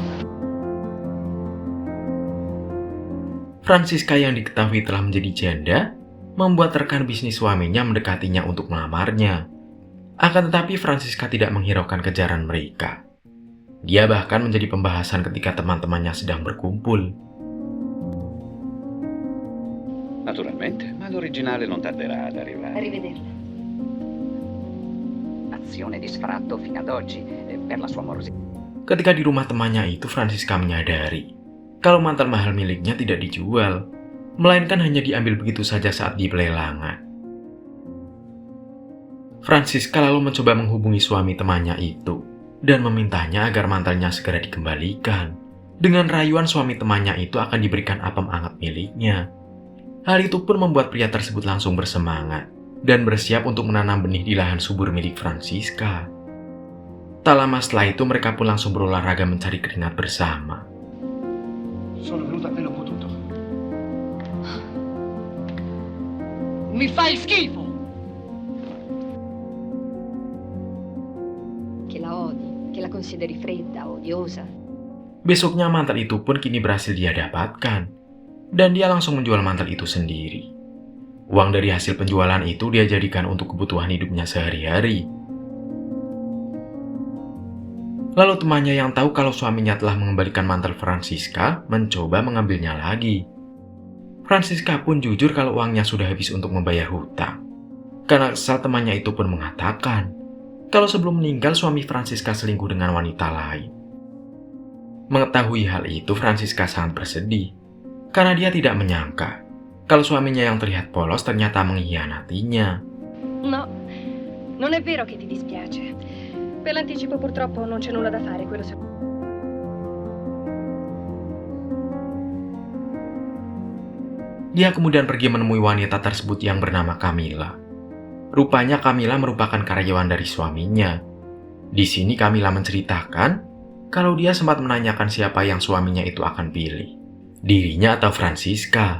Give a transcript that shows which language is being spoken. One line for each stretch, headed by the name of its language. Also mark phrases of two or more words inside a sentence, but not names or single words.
Indonesian: Francisca yang diketahui telah menjadi janda, membuat rekan bisnis suaminya mendekatinya untuk melamarnya. Akan tetapi Francisca tidak menghiraukan kejaran mereka. Dia bahkan menjadi pembahasan ketika teman-temannya sedang berkumpul.
Italian: Naturalmente, ma l'originale non tarderà ad arrivare. Arrivederla. Azione di sfratto fino ad oggi per la sua morosità.
Indonesian: Ketika di rumah temannya itu, Francisca menyadari kalau mantel mahal miliknya tidak dijual, melainkan hanya diambil begitu saja saat di pelelangan. Francisca lalu mencoba menghubungi suami temannya itu dan memintanya agar mantelnya segera dikembalikan. Dengan rayuan suami temannya itu akan diberikan apem anget miliknya. Hal itu pun membuat pria tersebut langsung bersemangat dan bersiap untuk menanam benih di lahan subur milik Francisca. Tak lama setelah itu mereka pun langsung berolahraga mencari keringat bersama.
Italian: Sono venuto appena ho potuto. Mi fai schifo! Che la odi, che la consideri fredda, odiosa.
Indonesian: Besoknya mantel itu pun kini berhasil dia dapatkan, dan dia langsung menjual mantel itu sendiri. Uang dari hasil penjualan itu dia jadikan untuk kebutuhan hidupnya sehari-hari. Lalu temannya yang tahu kalau suaminya telah mengembalikan mantel Francisca mencoba mengambilnya lagi. Francisca pun jujur kalau uangnya sudah habis untuk membayar hutang. Karena kesal, temannya itu pun mengatakan kalau sebelum meninggal suami Francisca selingkuh dengan wanita lain. Mengetahui hal itu, Francisca sangat bersedih karena dia tidak menyangka kalau suaminya yang terlihat polos ternyata mengkhianatinya.
Italian: No, non è vero che ti dispiace. Per l'anticipo purtroppo non c'è nulla da fare, quello se...
Indonesian: Dia kemudian pergi menemui wanita tersebut yang bernama Camilla. Rupanya Camilla merupakan karyawan dari suaminya. Di sini Camilla menceritakan kalau dia sempat menanyakan siapa yang suaminya itu akan pilih, dirinya atau Francisca.